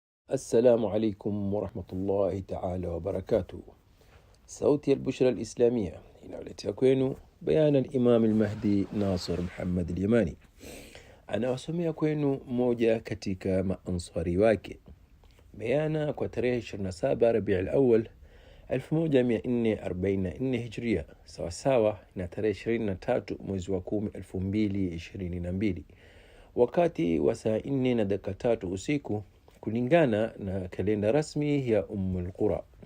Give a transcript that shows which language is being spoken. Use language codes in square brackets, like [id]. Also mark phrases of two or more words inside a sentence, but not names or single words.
[ar] السلام عليكم ورحمة الله تعالى وبركاته. [sw] صوتي البشرى الإسلامية inawaletea kwenu bayana Imam al-Mahdi Nasr Muhammad al-Yamani. Anawasomea kwenu moja katika maansari wake. Bayana kwa tarehe 27 Rabiul Awwal 1444 Hijria, sawasawa na tarehe 23 mwezi wa 10 2022, wakati wa saa 4:03 usiku kulingana na kalenda rasmi ya Qura.